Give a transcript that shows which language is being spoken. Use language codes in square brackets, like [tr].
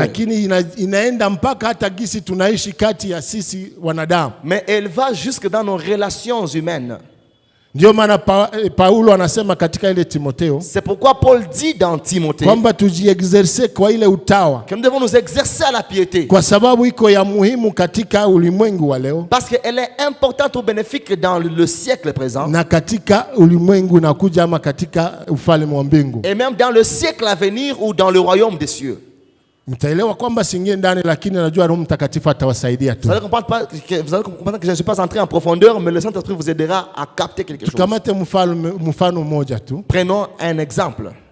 [sw] lakini inaenda mpaka hata gisi tunaishi kati ya sisi wanadamu. [fr] mais elle va jusque dans nos relations humaines. [sw] Ndio maana Paulo anasema katika ile Timotheo [fr] C'est pourquoi Paul dit dans Timothée [sw] kwamba tujiexerce kwa ile utawa, [fr] que nous devons nous exercer à la piété, [sw] kwa sababu iko ya muhimu katika ulimwengu wa leo [fr] parce qu'elle est importante ou bénéfique dans le siècle présent [sw] na katika ulimwengu nakuja ama katika ufalme wa mbingu. [fr] et même dans le siècle à venir ou dans le royaume des cieux. [sw] Mtaelewa kwamba siingie ndani, lakini najua Roho Mtakatifu atawasaidia tu. [fr] Vous allez comprendre que je ne suis pas entré en profondeur, mais le Saint-Esprit vous aidera à capter quelque chose. [sw] Tukamate mfano mmoja tu [fr] Prenons un exemple